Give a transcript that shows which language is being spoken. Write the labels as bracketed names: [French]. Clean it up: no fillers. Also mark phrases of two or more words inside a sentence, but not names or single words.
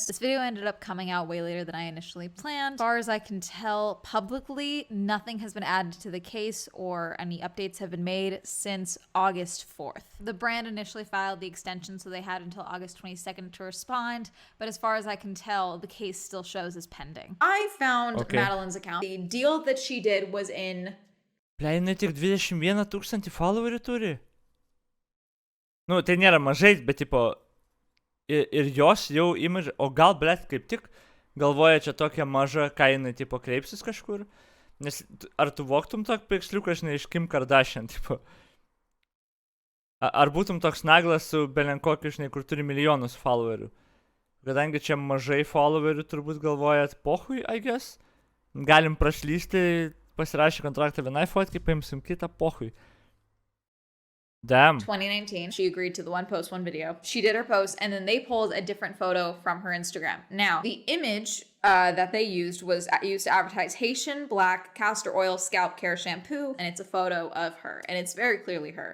[English] This video ended up coming out way later than I initially planned. As far as I can tell, publicly, nothing has been added to the case or any updates have been made since August 4th. The brand initially filed the extension, so they had until August 22nd to respond, but as far as I can tell, the case still shows as pending. I found Madeline's account. The deal that she did was in... [Lithuanian] Ble, jinai tik 21 000 followerių turi. Nu, tai nėra mažai, bet tipo, ir jos jau image, o gal, blet, kaip tik galvoja čia tokia maža, ką jinai, tipo, kreipsis kažkur. Nes ar tu voktum tokį paveiksliuką, žinai, iš Kim Kardashian, tipo. Ar būtum toks naglas su belenkokiu, žinai, kur turi milijonus followerių. Kadangi čia mažai followerių, turbūt galvojat, pohui, [English] I guess. [Lithuanian] Galim prašlysti, pasirašė kontraktą vienai fotkai, paimsim kitą, pohui. [English] Damn. 2019, she agreed to the one post, one video. She did her post, and then they pulled a different photo from her Instagram. Now, the image that they used was used to advertise Haitian Black Castor Oil Scalp Care Shampoo, and it's a photo of her, and it's very clearly her.